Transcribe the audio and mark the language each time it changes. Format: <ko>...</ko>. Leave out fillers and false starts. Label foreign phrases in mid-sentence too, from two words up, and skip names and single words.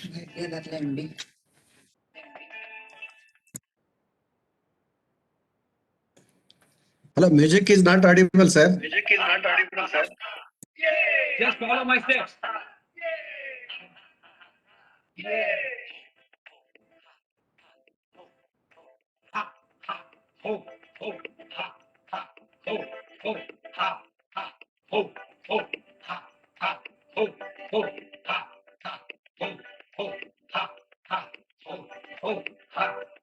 <en>Hello, music is not audible, sir. Music is not audible, sir. Just follow my steps. Ha, ha, ho, ho, ha, ha, ho, ho, ha, ha, ho, ho, ha, ha, ho, ho, ha, ha, ho, ho, ha, ha, ho, ho, ha.</en>